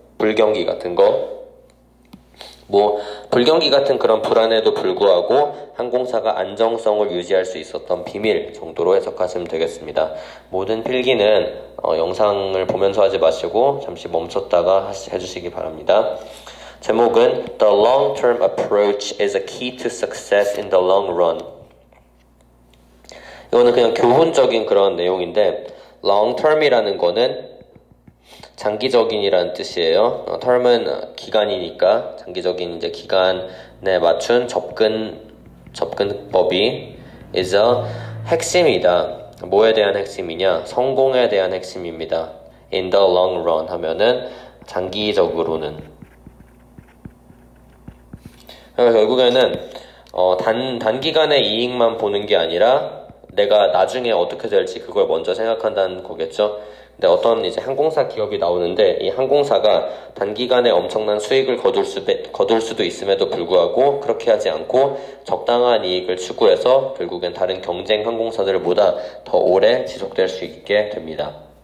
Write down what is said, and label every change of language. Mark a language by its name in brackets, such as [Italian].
[Korean] 불경기 같은 거. 불경기 같은 그런 불안에도 불구하고 항공사가 안정성을 유지할 수 있었던 비밀 정도로 해석하시면 되겠습니다. 모든 필기는 영상을 보면서 하지 마시고 잠시 멈췄다가 해주시기 바랍니다. 제목은 [English] The long-term approach is a key to success in the long run. [Korean] 이거는 그냥 교훈적인 그런 내용인데 long-term이라는 거는 장기적인이라는 뜻이에요. term은 기간이니까 장기적인 이제 기간에 맞춘 접근법이 [English] is a [Korean] 핵심이다. 뭐에 대한 핵심이냐? 성공에 대한 핵심입니다. [English] in the long run [Korean] 하면은 장기적으로는. 그러니까 결국에는 단기간의 이익만 보는 게 아니라 내가 나중에 어떻게 될지 그걸 먼저 생각한다는 거겠죠. 근데 어떤 이제 항공사 기업이 나오는데 이 항공사가 단기간에 엄청난 수익을 거둘 수도 있음에도 불구하고 그렇게 하지 않고 적당한 이익을 추구해서 결국엔 다른 경쟁 항공사들보다 더 오래 지속될 수 있게 됩니다.